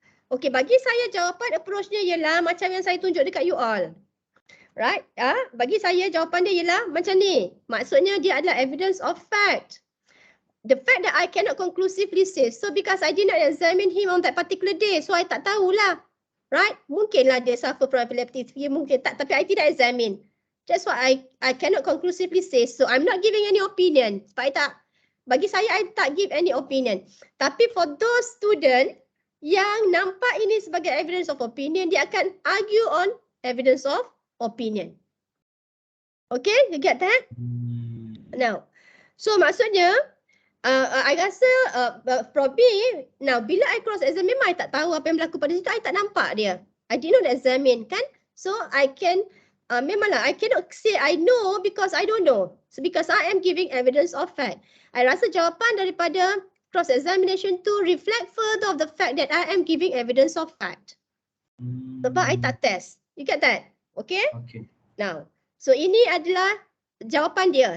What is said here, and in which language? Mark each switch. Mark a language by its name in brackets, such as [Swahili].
[Malay] Okay, bagi saya jawapan approach-nya ialah macam yang saya tunjuk dekat [English] you all. Right? [Malay] Bagi saya jawapan dia ialah macam ni. Maksudnya dia adalah evidence of fact. [English] The fact that I cannot conclusively say so because I did not examine him on that particular day. So I [Malay] tak tahulah. [English] Right? [Malay] Mungkinlah dia [English] suffer from epileptic fit, [Malay] mungkin tak, tapi I tidak examine. [English] That's why I cannot conclusively say so. I'm not giving any opinion. [Malay] Bagi saya, [English] I tak give any opinion. Tapi for those student [Malay] yang nampak ini sebagai [English] evidence of opinion, [Malay] dia akan [English] argue on evidence of opinion. Okay, you get that? [Malay] Now, so maksudnya, I rasa probably, now bila I cross examine, memang I tak tahu apa yang berlaku pada situ, I tak nampak dia. [English] I did not examine kan? So I can, [Malay] memanglah [English] I cannot say I know because I don't know. So because I am giving evidence of fact. [Malay] I rasa jawapan daripada [English] cross examination to reflect further of the fact that I am giving evidence of fact. [Malay] Sebab I tak test. [English] You get that? Okay? Okay. [Malay] Now, so ini adalah jawapan dia.